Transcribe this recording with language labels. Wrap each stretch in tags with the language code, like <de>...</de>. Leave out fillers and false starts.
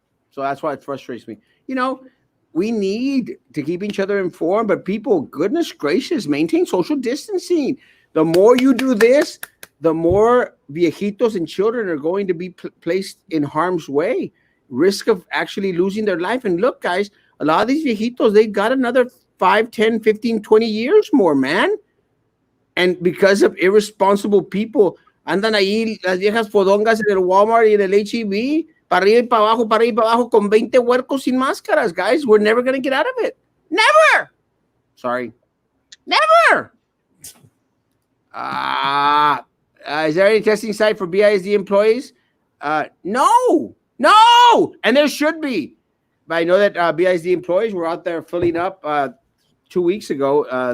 <en>So that's why it frustrates me. You know, we need to keep each other informed, but people, goodness gracious, maintain social distancing. The more you do this, the more viejitos and children are going to be placed in harm's way. Risk of actually losing their life. And look, guys, a lot of these viejitos, they got another 5, 10, 15, 20 years more, man. And because of irresponsible people,</en> <es>andan ahí las viejas fodongas en el Walmart y en el H-E-B, para arriba y para abajo, con 20 huercos sin máscaras, guys.</es> <en>We're never going to get out of it. Never. Sorry. Never. Is there any testing site for BISD employees? No. And there should be. But I know that BISD employees were out there filling up 2 weeks ago.</en>